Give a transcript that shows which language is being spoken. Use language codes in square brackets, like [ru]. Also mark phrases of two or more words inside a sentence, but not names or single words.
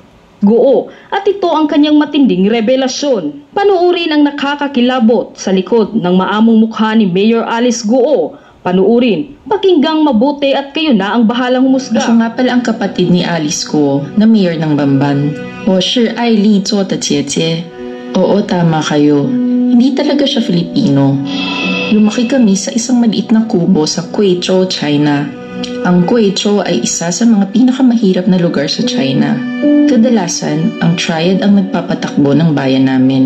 [tl] Go, at ito ang kanyang matinding revelasyon. Panuurin ang nakakakilabot sa likod ng maamong mukha ni Mayor Alice Go. Panuurin, pakinggang mabuti at kayo na ang bahalang humusga. Ako nga pala ang kapatid ni Alice Go na mayor ng Bamban. [zh] 我是爱丽做的姐姐. [tl] Oo, tama kayo. Hindi talaga siya Filipino. Lumaki kami sa isang maliit na kubo sa Guizhou, China. Ang Guizhou ay isa sa mga pinakamahirap na lugar sa China. Kadalasan, ang triad ang nagpapatakbo ng bayan namin.